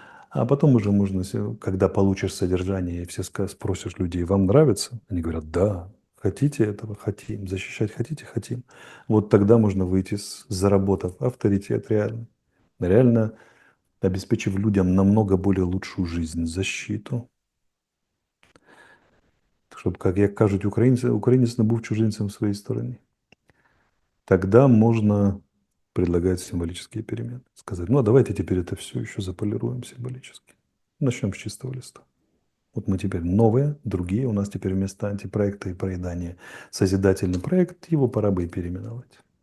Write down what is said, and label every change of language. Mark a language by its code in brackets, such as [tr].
[ru] А потом уже можно, когда получишь содержание и все спросишь людей, вам нравится? Они говорят, да. Хотите этого? Хотим. Защищать хотите? Хотим. Вот тогда можно выйти, заработав авторитет реально. Реально обеспечив людям намного более лучшую жизнь, защиту. [uk] Щоб, як кажуть українці, українець не був чужинцем [ru] в своей стороне. Тогда можно предлагать символические перемены. Сказать, ну а давайте теперь это все еще заполируем символически. Начнем с чистого листа. Вот мы теперь новые, другие. У нас теперь вместо антипроекта и проедания созидательный проект. Его пора бы и переименовать.